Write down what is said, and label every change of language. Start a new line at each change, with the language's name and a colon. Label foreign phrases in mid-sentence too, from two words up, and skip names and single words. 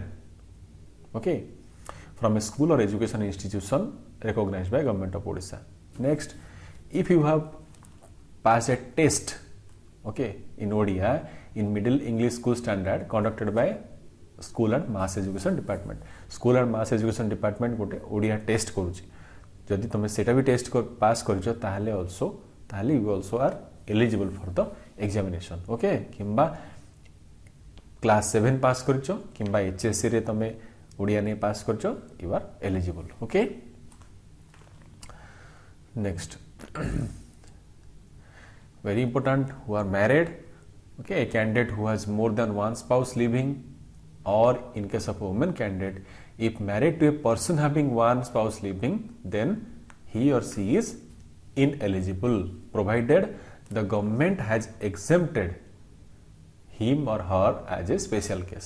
English: Okay, from a school or education institution recognized by Government of Odisha. Next, if you have passed a test, okay, in Odia in Middle English School Standard conducted by School and Mass Education Department.
Odia: School and Mass Education Department ଗୋଟେ ଓଡ଼ିଆ ଟେଷ୍ଟ କରୁଛି. ଯଦି ତୁମ ସେଟା ଭି ଟେଷ୍ଟ ପାସ କରଛ ତାହଲେ
English: you also are eligible for the examination.
Odia: Okay, କିମ୍ବା class 7 ପାସ କରଛ କିମ୍ବା HSC ରେ ତୁମ ଓଡ଼ିଆ ନେ ପାସ କରଛ,
English: you are eligible. Okay, next, very important, who are married. Okay, a candidate who has more than one spouse living, or in case of a woman candidate, if married to a person having one spouse living, then he or she is ineligible, provided the government has exempted him or her as a special case.